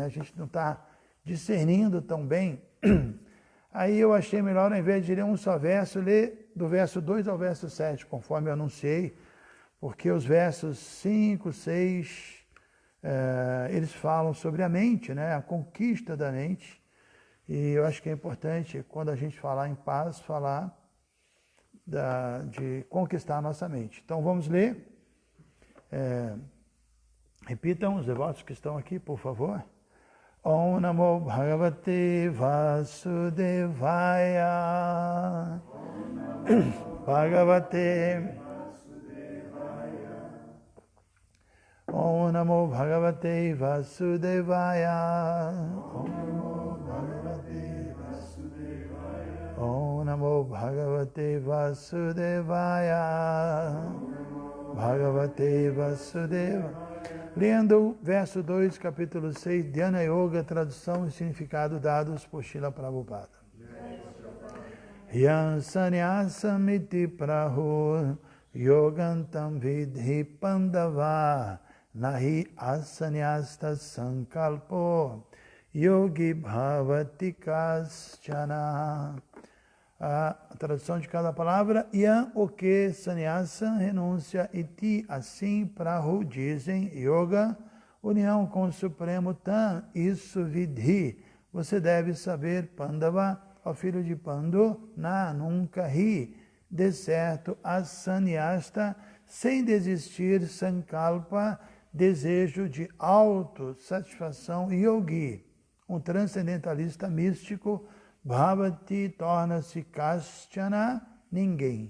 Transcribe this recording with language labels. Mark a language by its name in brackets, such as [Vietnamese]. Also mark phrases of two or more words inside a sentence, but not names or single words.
[Portuguese] A gente não está discernindo tão bem. Aí eu achei melhor, ao invés de ler um só verso, ler do verso 2 ao verso 7, conforme eu anunciei, porque os versos 5, 6, eles falam sobre a mente, né? A conquista da mente. E eu acho que é importante, quando a gente falar em paz, falar de conquistar a nossa mente. Então vamos ler. Repitam os devotos que estão aqui, por favor. [Sanskrit] ॐ नमो भगवते वासुदेवाय. भगवते. ॐ नमो भगवते वासुदेवाय. ॐ नमो भगवते वासुदेवाय. भगवते वासुदेवाय. [Portuguese] Lendo verso 2, capítulo 6, Dhyana Yoga, tradução e significado dados por Srila Prabhupada. [Sanskrit] यं संन्यासमिति प्राहुर् योगं तं विद्धि पाण्डव न हि असंन्यस्त सङ्कल्पो योगी भवति कश्चन. [Portuguese] A tradução de cada palavra, Yan, o que, sannyasa, renúncia, iti, assim, prahu, dizem, yoga, união com o Supremo, tam, isso, vidhi, você deve saber, Pandava, ao filho de Pandu, na, nunca, ri, de certo, asanyasta, sem desistir, sankalpa, desejo de autossatisfação, yogi, um transcendentalista místico, Bhavati torna-se kaschana, ninguém.